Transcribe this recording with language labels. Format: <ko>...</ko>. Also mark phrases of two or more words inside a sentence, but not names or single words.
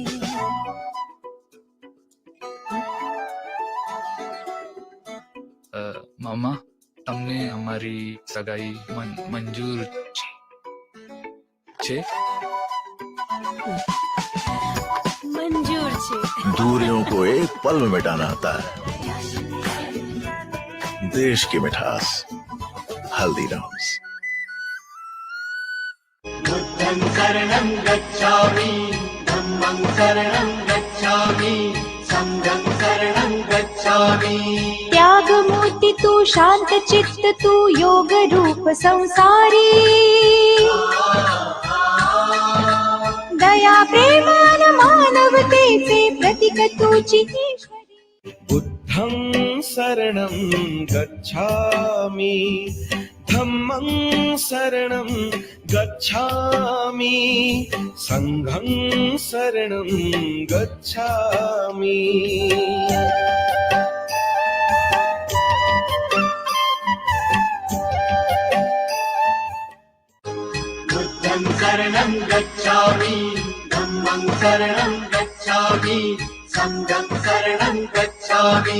<gu>મામા તમને અમારી સગાઈ મંજૂર છે? મંજૂર છે।</gu> <hi>दूरियों को एक पल में मिटाना आता है। देश की मिठास, हल्दीराम्स।</hi> <pi>बुद्धं शरणं गच्छामि, धम्मं शरणं गच्छामि, संघं शरणं गच्छामि।</pi> <mr>त्याग मूर्ति तू शांत चित्त तू योग रूप संसारी दया प्रेम मानवते से प्रतीक तुझी ईश्वरी।</mr> <pi>बुद्धं शरणं गच्छामि, धम्मं शरणं गच्छामि, संघं शरणं गच्छामि। बुद्धं शरणं गच्छामि, धम्मं शरणं गच्छामि, संघं शरणं गच्छामि।</pi>